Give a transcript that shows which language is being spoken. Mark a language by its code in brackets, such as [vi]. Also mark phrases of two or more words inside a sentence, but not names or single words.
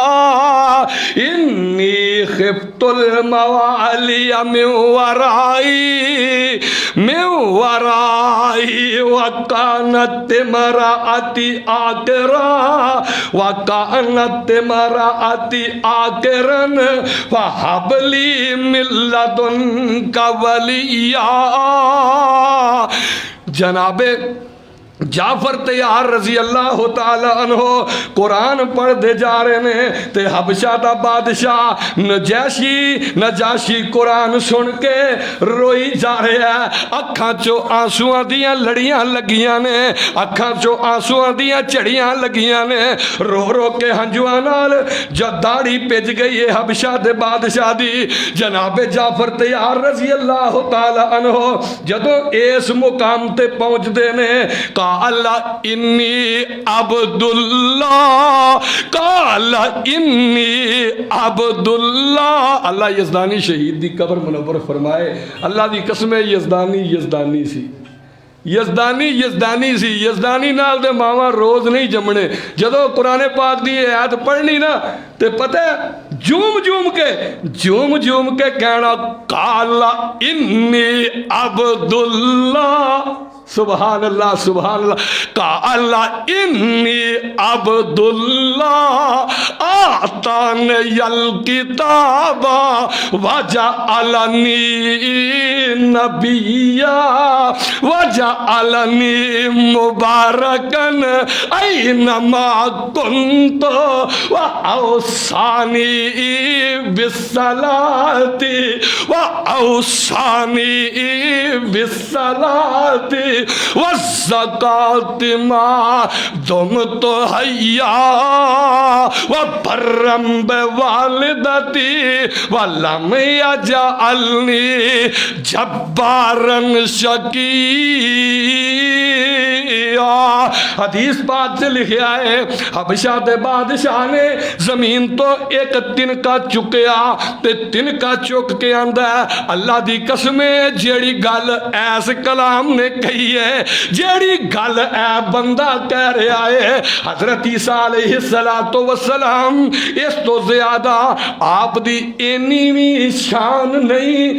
[ar] انی خفت الموالی من ورائی وکانت مرأتی آکرن فہب لی من لدنک ولیا. [pa] جناب جعفر طیار [ar] رضی اللہ تعالیٰ عنہ [pa] قرآن پڑھ دے جا رہے ہیں تے حبشہ دا بادشاہ نجاشی قرآن سن کے روئی جا رہا ہے. اکھاں چو آنسوਆਂ دیاں لڑیاں لگیاں نے، اکھاں چو آنسوਆਂ دیاں چڑیاں لگیاں نے، رو رو کے ہنجواں نال جب داڑھی پج گئی ہے حبشہ دے بادشاہ دی. جناب جعفر طیار [ar] رضی اللہ تعالیٰ عنہ [pa] جدوں اس مقام تے پہنچ دے نے [ar] قال انی عبداللہ قال انی عبداللہ. [pa] اللہ یزدانی شہید دی قبر منور فرمائے. اللہ دی قسم یزدانی سی. یزدانی سی، یزدانی نال دے ماواں روز نہیں جمنے. جدو قرآن پاک دی آیت پڑھنی نا تے پتہ ہے جوم جوم کے کہنا [ar] قال انی عبداللہ. سبحان اللہ سبحان اللہ. قال انی عبداللہ آتانی الکتاب وجعلنی نبیا وجعلنی مبارکن اینما کنت واوصانی بالصلاۃ والزکاۃ ما دمت حیا وبرا بوالدتی ولم یجعلنی جبارا شقیا. [pa] حدیث پاک سے لکھا ہے حبشہ دے بادشاہ نے زمین تو ایک تنکا چکیا تے تنکا چک کے آندا ہے اللہ دی قسم جیڑی گل ایس کلام نے کہی ہے، جیڑی گل اے بندہ کہہ رہا ہے حضرت عیسیٰ [ar] علیہ السلام [pa] اس تو زیادہ آپ دی اینی بھی شان نہیں.